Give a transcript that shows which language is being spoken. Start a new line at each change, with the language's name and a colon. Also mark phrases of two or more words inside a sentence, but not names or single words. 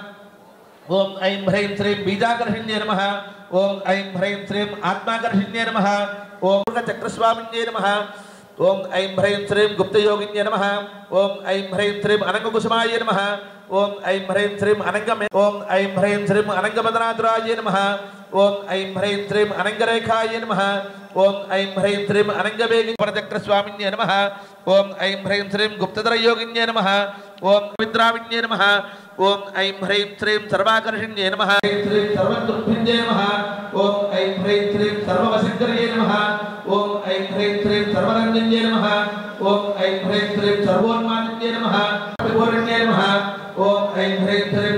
Sanskrit: ॐ ऐं ह्रीं श्रीं बीजाकर्षिण्ये नमः ॐ ऐं ह्रीं श्रीं आत्माकर्षिण्ये नमः ॐ चक्रस्वामिन्ये नमः ॐ ऐं ह्रीं श्रीं गुप्तयोगिन्ये नमः ॐ ऐं ह्रीं श्रीं अनङ्गकुसुमाय नमः ॐ ऐं ह्रीं श्रीं अनङ्गमे ॐ ऐं ह्रीं श्रीं अनङ्गमदनातुराय नमः ఓం ఐం హ్రైం శ్రీం అనంగరేఖాయ నమః ఓం ఐం హ్రైం శ్రీం అనంగవేగి పరచక్ర స్వామిన్యే నమః ఓం ఐం హ్రైం శ్రీం గుప్తధర యోగిన్యే నమః ఓం పవిత్రావిన్యే నమః ఓం ఐం హ్రైం శ్రీం సర్వాకర్షిణ్యే నమః ఐం శ్రీం సర్వదుఃఖిన్యే నమః ఓం ఐం హ్రైం శ్రీం సర్వవశంకర్యే నమః ఓం ఐం హ్రైం శ్రీం సర్వరంజన్యే నమః ఓం ఐం హ్రైం శ్రీం సర్వోన్మాదిన్యే నమః పూర్ణ్యే నమః ఓం ఐం హ్రైం శ్రీం